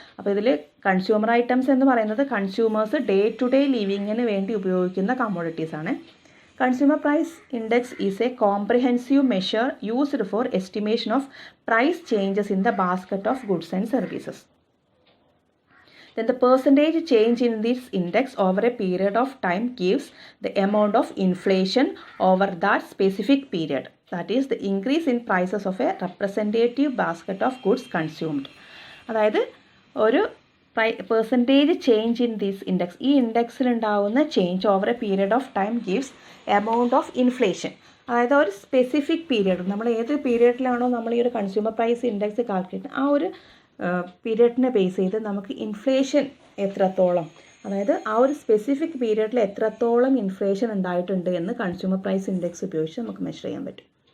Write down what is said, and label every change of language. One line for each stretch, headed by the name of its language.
Malayalam: അപ്പോൾ ഇതിൽ consumer items എന്ന് പറയുന്നത് കൺസ്യൂമേഴ്സ് ഡേ ടു ഡേ ലിവിങ്ങിന് വേണ്ടി ഉപയോഗിക്കുന്ന കമ്മോഡിറ്റീസ് ആണ്.
English: Consumer price index is a comprehensive measure used for estimation of price changes in the basket of goods and services. Then the percentage change in this index over a period of time gives the amount of inflation over that specific period. That is the increase in prices of a representative basket of goods consumed.
Malayalam: അതായത് ഒരു
English: percentage change in this index,
Malayalam: ഈ ഇൻഡെക്സിൽ ഉണ്ടാവുന്ന
English: Change over a period of time gives amount of inflation.
Malayalam: അതായത് ഒരു specific period, നമ്മൾ ഏത് പീരിയഡിലാണോ നമ്മൾ ഈ ഒരു കൺസ്യൂമർ പ്രൈസ് ഇൻഡെക്സ് കാൽക്കുലേറ്റ്, ആ ഒരു പീരിയഡിനെ ബേസ് ചെയ്ത് നമുക്ക് ഇൻഫ്ലേഷൻ എത്രത്തോളം, അതായത് ആ ഒരു സ്പെസിഫിക് പീരിയഡിൽ എത്രത്തോളം ഇൻഫ്ലേഷൻ ഉണ്ടായിട്ടുണ്ട് എന്ന് കൺസ്യൂമർ പ്രൈസ് ഇൻഡെക്സ് ഉപയോഗിച്ച് നമുക്ക് മെഷർ ചെയ്യാൻ പറ്റും.